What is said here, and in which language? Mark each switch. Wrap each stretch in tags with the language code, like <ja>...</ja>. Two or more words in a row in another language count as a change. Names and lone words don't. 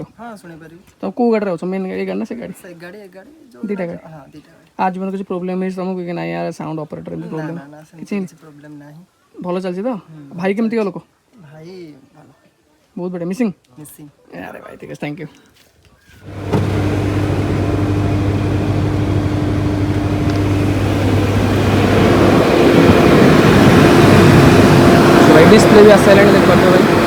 <or>ହଁ ଶୁଣିପାରିବି। ତ କେଉଁ ଗାଡ଼ିରେ ଅଛ? ମେନ୍ ଏଇ ଗାଡ଼ି ନା ସେ ଗାଡ଼ି? ସେ ଗାଡ଼ି ଏ ଗାଡ଼ି ଦୁଇଟା ଗାଡ଼ି। ହଁ ଦୁଇଟା ଗାଡ଼ି। ଆଜି ପର୍ଯ୍ୟନ୍ତ କିଛି ପ୍ରୋବ୍ଲେମ୍ ହେଇଛି ତୁମକୁ କି ନାହିଁ ୟାର</or> <en>sound operator</en> <or>ଏମିତି ପ୍ରୋବ୍ଲେମ୍? ନା ନା ସେମିତି କିଛି ପ୍ରୋବ୍ଲେମ୍ ନାହିଁ। ଭଲ ଚାଲିଛି ତ? ଭାଇ କେମିତିକା ଲୋକ? ଭାଇ ଭଲ ବହୁତ ବଢ଼ିଆ। ମିସିଂ? ମିସିଂ। ଆରେ ଭାଇ ଠିକ୍ ଅଛି,</or> <en>thank you.</en> <hi>भाई डिस्प्ले भी साइलेंट देख पाते हो भाई।</hi>